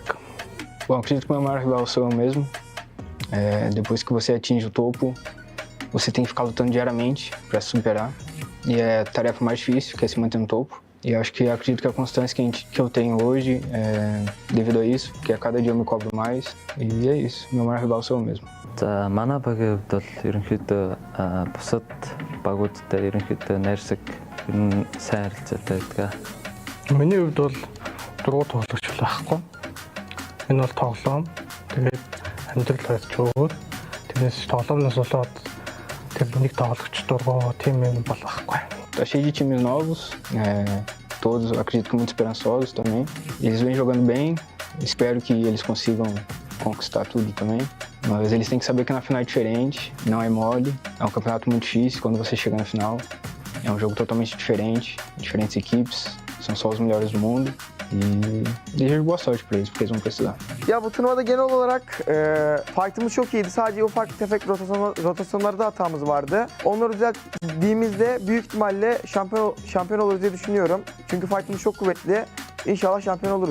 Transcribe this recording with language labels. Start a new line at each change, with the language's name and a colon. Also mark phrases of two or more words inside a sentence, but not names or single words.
Portuguese: Bom, acredito que meu maior rival sou eu mesmo. Depois que você atinge o topo, você tem que ficar lutando diariamente para se superar. E é a tarefa mais difícil, que é se manter no topo. E eu acredito que a constância que eu tenho hoje é devido a isso, porque a cada dia eu me cobro mais. E é isso, meu maior rival sou eu mesmo.
Mongolian: За манай багийн хувьд бол ерөнхийдөө бусад багуудтай ерөнхийдөө найрсаг сайн харилцаатай байдаг. Миний хувьд бол дөрөв тоглогч байхгүй. Энэ бол тоглоом. Тэгээд амьдрал барьж өгөөд тэрнээс тоглоомноос болоод тэр нэг тоглогч дургу тим юм бол байхгүй.
Portuguese: Tá cheio de times novos, todos acredito que muito esperançosos também. Eles vêm jogando bem, espero que eles consigam conquistar tudo também. Mas eles têm que saber que na final é diferente, não é mole, é um campeonato muito difícil quando você chega na final. É um jogo totalmente diferente, diferentes equipes, são só os melhores do mundo. Desejo boa sorte para eles, porque eles vão precisar.
Turkish: Ya bu turnuvada genel olarak fight'ımız çok iyiydi. Sadece ufak tefek rotasyonlarda hatamız vardı. Onları düzelttiğimizde büyük ihtimalle şampiyon oluruz diye düşünüyorum. Çünkü fight'ımız çok kuvvetli. İnşallah şampiyon oluruz.